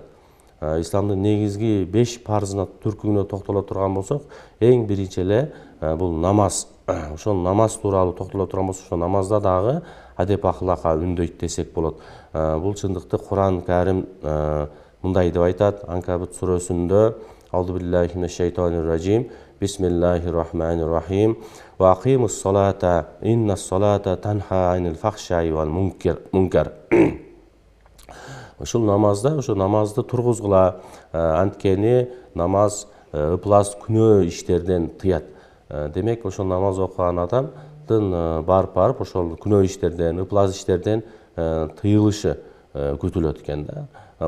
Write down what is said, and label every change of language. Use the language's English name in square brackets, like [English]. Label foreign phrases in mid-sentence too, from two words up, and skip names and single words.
[Kyrgyz] Исламдын негизги 5 парзына түркүнө токтоло турган болсок, эң биринчи эле бул намаз. Ошол намаз тууралуу токтоло турган болсок, ошол намазда дагы адеп ахлакка үндөйт десек болот. Бул чындыкты Куран Карим мындай деп айтат: Анкабут сүрөсүндө [Arabic] أعوذ بالله من الشيطان الرجيم. بسم الله الرحمن الرحيم. وأقم الصلاة إن الصلاة تنهى عن الفحشاء والمنكر. [Kyrgyz] Ушул намазда, ошо намазды тургузгула, анткени намаз ыплас күнөө иштерден тыят. Демек, ошол намаз окуган адамдын барып ошол күнөө иштерден, ыплас иштерден тыйылышы күтүлөт экен да.